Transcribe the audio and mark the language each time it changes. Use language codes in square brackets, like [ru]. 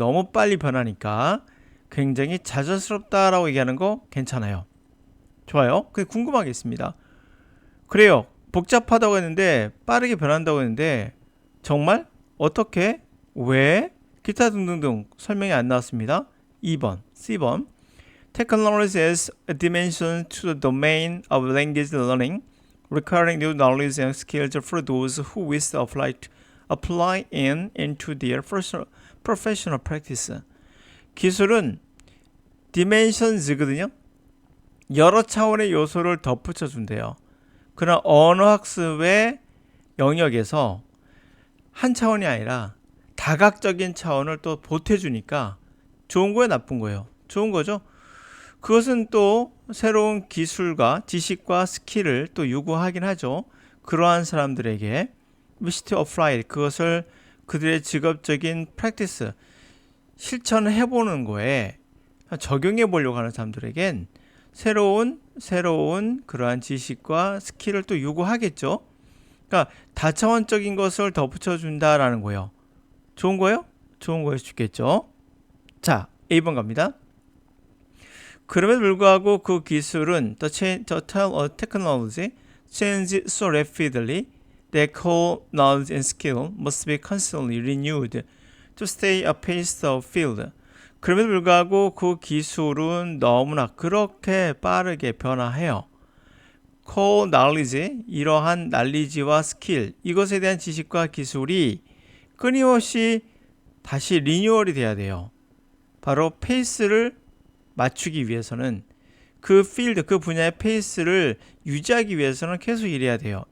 [ko] 너무 빨리 변하니까 굉장히 좌절스럽다라고 얘기하는 거 괜찮아요. 좋아요. 근데 궁금한 게 있습니다. 그래요. 복잡하다고 했는데 빠르게 변한다고 했는데 정말? 어떻게? 왜? 기타 등등등 설명이 안 나왔습니다. 2번, C번. [en] Technology adds a dimension to the domain of language learning, requiring new knowledge and skills for those who wish to apply into their professional practice. [ko] 기술은 dimensions거든요. 여러 차원의 요소를 덧붙여 준대요. 그러나 언어 학습의 영역에서 한 차원이 아니라 다각적인 차원을 또 보태주니까 좋은 거예요, 나쁜 거예요? 좋은 거죠. 그것은 또 새로운 기술과 지식과 스킬을 또 요구하긴 하죠. 그러한 사람들에게 [en] wish to apply, [ko] 그것을 그들의 직업적인 practice, 실천을 해보는 거에 적용해 보려고 하는 사람들에겐 새로운 그러한 지식과 스킬을 또 요구하겠죠. 그러니까 다차원적인 것을 덧붙여 준다라는 거예요. 좋은 거예요? 좋은 거일 수 있겠죠. 자, A번 갑니다. 그럼에도 불구하고 그 기술은 [en] the technology changes so rapidly that core knowledge and skill must be constantly renewed to stay apace of field. [ko] 그럼에도 불구하고 그 기술은 너무나 그렇게 빠르게 변화해요. core knowledge, 이러한 날리지와 스킬, 이것에 대한 지식과 기술이 끊임없이 다시 리뉴얼이 돼야 돼요. 바로 페이스를 맞추기 위해서는 그 필드, 그 분야의 페이스를 유지하기 위해서는 계속 일해야 돼요.